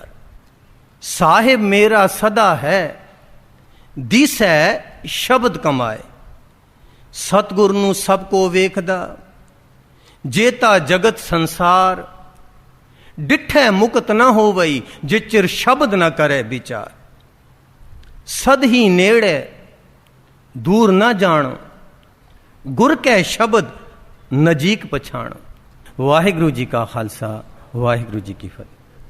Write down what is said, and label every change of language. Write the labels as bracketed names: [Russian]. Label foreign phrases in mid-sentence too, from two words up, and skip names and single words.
[Punjabi] ਸਾਹਿਬ ਮੇਰਾ ਸਦਾ ਹੈ, ਦਿਸੈ ਸ਼ਬਦ ਕਮਾਏ। ਸਤਿਗੁਰ ਨੂੰ ਸਭ ਕੋ ਵੇਖਦਾ, ਜੇਤਾ ਜਗਤ ਸੰਸਾਰ। ਡਿਠੈ ਮੁਕਤ ਨਾ ਹੋਵਈ, ਜਿਚਰ ਸ਼ਬਦ ਨਾ ਕਰੇ ਵਿਚਾਰ। सद ही नेड़े दूर ना जान, गुर कै शब्द नजीक पछाण। वाहिगुरु जी का खालसा, वाहिगुरु जी की फतेह।